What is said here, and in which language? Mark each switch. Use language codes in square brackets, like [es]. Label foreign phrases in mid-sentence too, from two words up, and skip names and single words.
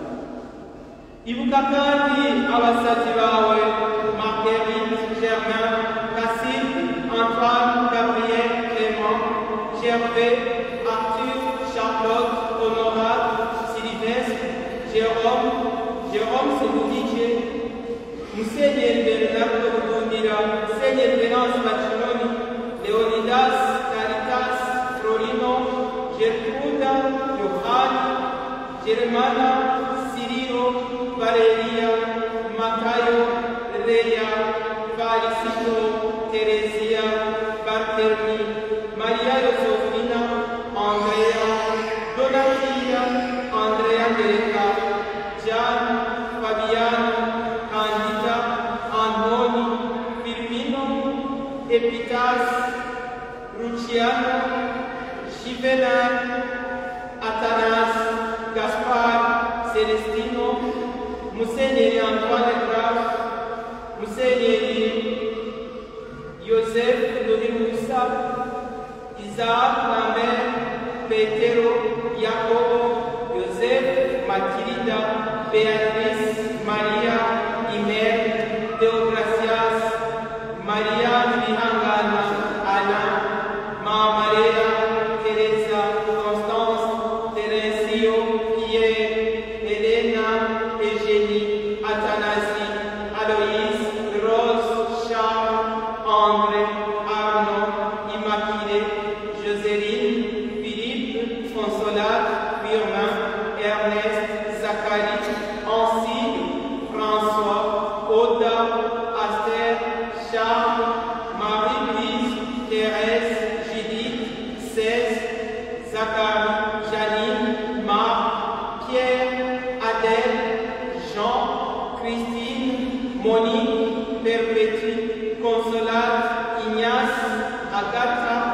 [rn] Ibuka kandi abasabyi bawe Marguerite, Germain, Cassine, Antoine, Gabriel, Clément, Gervais, Arthur, Charlotte, Honorable, Sylvestre, Jérôme Seboudiche, Musenyeri Bernardo Rudundira, Musenyeri Venance Baccinoni, Leonidas, Caritas, Florino, Gertruda, Yohani, Germana, Cirilo, Valeria, Matayo, Leia, Valicito, Teresia, Barthelmy, Maria Josefina, Andrea, Donatia, Andrea Teresa, Gian, Fabiano, Candida, Antoni, Firmino, Epitas, Luciano, Givenal, Atanas, Gaspar, Celestino, Musenyeri Antoine Graf, Musenyeri Joseph Dorimusa, Isaac Lambert, Petero, Jacobo, Joseph, Matilda, Beatrice, Maria, Imer, Deogracias, Maria Mihangana, Ana, Maria, Teresa, Constance, Teresio, Pierre, Elena, Eugénie, Athanasie, Aloïse, Rose, Charles, André, Arnaud, Immaculée, Joséline, Philippe, Consolate, Firmin, Ernest, Zacharie, Ancille, François, Oda, Aster, Charles, Marie-Louise, Thérèse, Judith, Cèse, Zacharie, Janine, Marc, Pierre, Adèle, Jean, Christine, Monique, Perpétue, Consolate, Ignace, Agatha,